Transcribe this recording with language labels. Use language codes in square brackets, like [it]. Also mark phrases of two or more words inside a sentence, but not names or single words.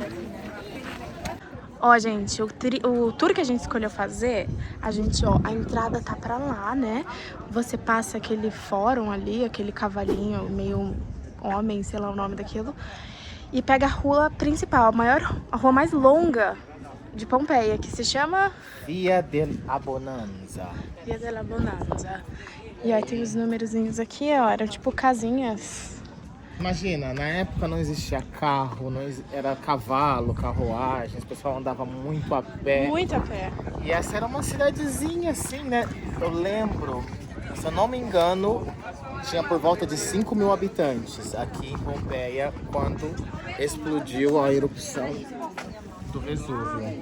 [pt] Ó, gente, o tour que a gente escolheu fazer, a entrada tá pra lá, né? Você passa aquele fórum ali, aquele cavalinho meio homem, sei lá o nome daquilo, e pega a rua principal, a rua mais longa de Pompeia, que se chama Via dell'Abbondanza. Via della Bonanza. E aí tem os númerozinhos aqui, ó, eram tipo casinhas. Imagina, na época não existia carro, era cavalo, carruagem, o pessoal andava muito a pé. Muito a pé. E essa era uma cidadezinha assim, né? Eu lembro, se eu não me engano, tinha por volta de 5 mil habitantes aqui em Pompeia quando explodiu a erupção do Vesúvio.